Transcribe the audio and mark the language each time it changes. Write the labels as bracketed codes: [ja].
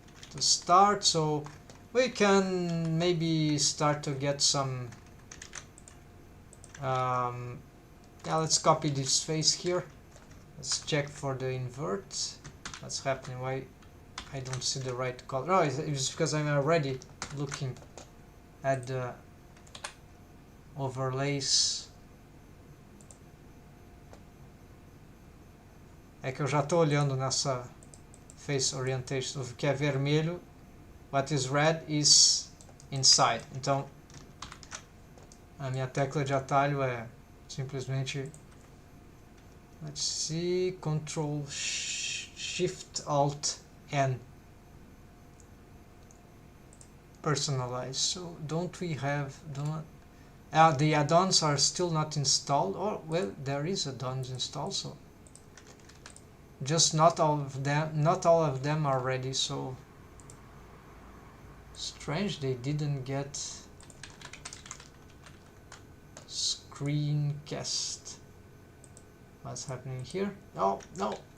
[en] to start, so we can maybe start to get some yeah, let's copy this face here. Let's check for the invert. What's happening? Why I don't see the right color? Oh, it's because I'm already looking at the overlays. [pt] É que eu já estou olhando nessa face orientation. O que é vermelho, [en] what is red is inside. [pt] Então a minha tecla de atalho é simplesmente, [en] let's see, [pt] Control Shift Alt N. [en] Personalize. So don't we have the add-ons are still not installed? Or well, there is add-ons installed, so just not all of them are ready. So strange they didn't get screencast. What's happening here? Oh no.